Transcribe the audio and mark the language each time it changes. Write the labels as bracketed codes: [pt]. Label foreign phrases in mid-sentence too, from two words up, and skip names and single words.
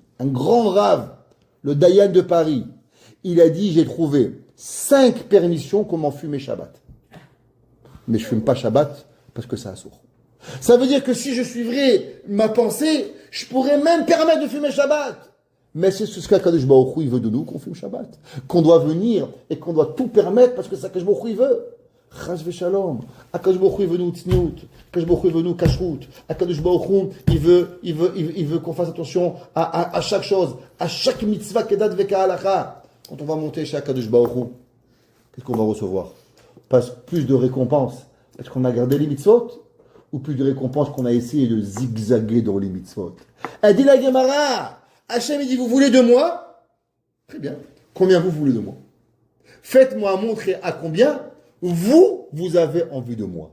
[fr] Un grand rave, le Dayan de Paris, il a dit, j'ai trouvé 5 permissions comment fumer Shabbat. Mais je fume pas Shabbat parce que ça a sourd. Ça veut dire que si je suivrais ma pensée, je pourrais même permettre de fumer Shabbat. Mais c'est ce qu' [he] הקדוש ברוך הוא, [fr] il veut de nous, qu'on fume Shabbat. Qu'on doit venir et qu'on doit tout permettre parce que c'est [he] הקדוש ברוך הוא, [fr] il veut. [he] חס ושלום. הקדוש ברוך הוא, [fr] il veut nous tzniut. [he] הקדוש ברוך הוא, [fr] il veut nous kashrut. [he] הקדוש ברוך הוא, [fr] il veut qu'on fasse attention à chaque chose, à chaque mitzvah [he] כדת וכהלכה. [fr] Quand on va monter chez [he] הקדוש ברוך הוא, [fr] qu'est-ce qu'on va recevoir? Pas plus de récompenses parce qu'on a gardé les mitzvot, ou plus de récompenses qu'on a essayé de zigzaguer dans les mitzvot? Elle dit la Gemara, Hachem, il dit, vous voulez de moi? Très bien. Combien vous voulez de moi? Faites-moi montrer à combien vous avez envie de moi.